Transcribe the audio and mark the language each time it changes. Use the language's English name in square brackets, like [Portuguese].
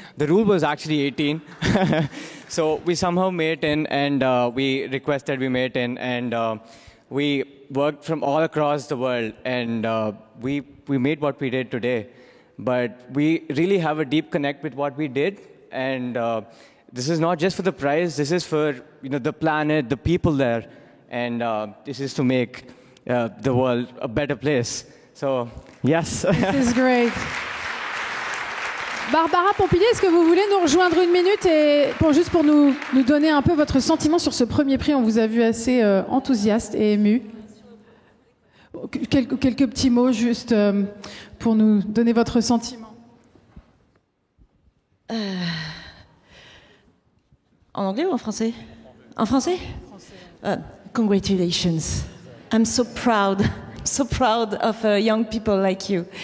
[English] The rule was actually 18. So we somehow made it in, and we requested we made it in, and we worked from all across the world, and we made what we did today. But we really have a deep connect with what we did, and this is not just for the prize. This is for the planet, the people there, and this is to make the world a better place. So yes. This is great. [French] Barbara Pompili, est-ce que vous voulez nous rejoindre une minute et juste pour nous donner un peu votre sentiment sur ce premier prix? On vous a vu assez enthousiaste et ému. Quelques petits mots juste pour nous donner votre sentiment. En anglais ou en français? En français? [English] Congratulations. I'm so proud of young people like you.